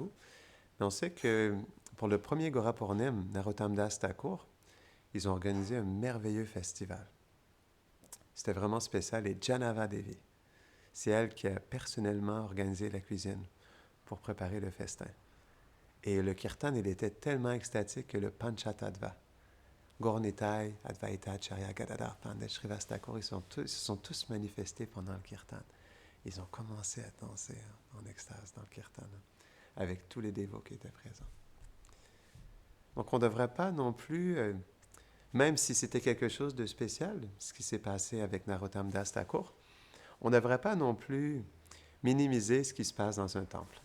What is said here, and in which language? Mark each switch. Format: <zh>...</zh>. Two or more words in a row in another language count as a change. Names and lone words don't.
<fr>Mais on sait que pour le premier Gora Purnima, Narottam Das Thakur, ils ont organisé un merveilleux festival. C'était vraiment spécial. Et Janava Devi, c'est elle qui a personnellement organisé la cuisine pour préparer le festin. Et le kirtan, il était tellement extatique que le Panchatattva, Gaur-Nitai, Advaita, Acharya, Gadadhar, Pandit, Srivas-Thakur, ils se sont tous manifestés pendant le kirtan. Ils ont commencé à danser en extase dans le kirtan, avec tous les dévots qui étaient présents. Donc on ne devrait pas non plus, même si c'était quelque chose de spécial, ce qui s'est passé avec Narottam Das Thakur, on ne devrait pas non plus minimiser ce qui se passe dans un temple.</fr>